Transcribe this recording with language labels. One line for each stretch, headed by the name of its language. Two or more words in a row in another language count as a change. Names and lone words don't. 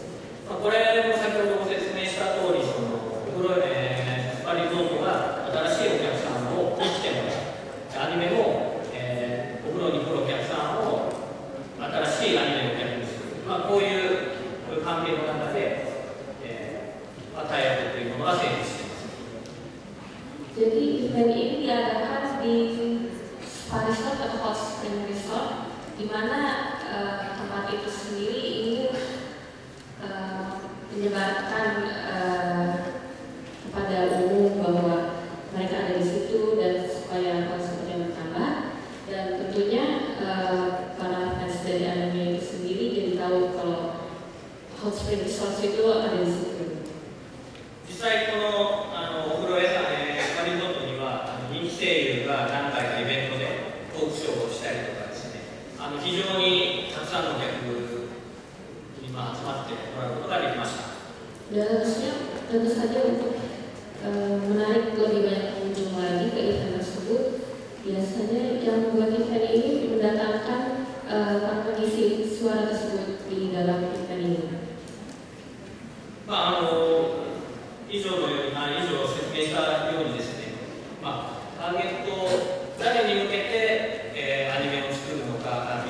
Japanese: これも先ほどご説明した通り、そのお風呂、スパリゾートが新しいお客さんを来てもらう。アニメも、お風呂に来るお客さんを新しいアニメのお客にする。こういう関係の中で、タイアップというものが成立しています。
Indonesian: Jadi event ini diadakan di
English: spa resort
Indonesian: atau
English: hot spring resort,
Indonesian: di mana tempat itu sendiri ingin menyebarkan kepada umum bahwa mereka ada di situ dan supaya konsumennya bertambah, dan tentunya para fans dari anime itu sendiri jadi tahu kalau
English: hot spring resort
Indonesian: itu ada di situ.
Japanese: 実際このお風呂屋さん、スパリゾートには人気声優が何回かイベントでトークショーをしたりとかですね、非常にたくさんのお客に集まってもらうことができました。
Indonesian: Dan tentu saja untuk menarik lebih banyak pengunjung lagi ke event tersebut, biasanya yang membuat event ini mendatangkan para pengisi suara tersebut di dalam event ini.
Japanese: 以上説明したようにですね、ターゲット誰に向けて、アニメを作るのか、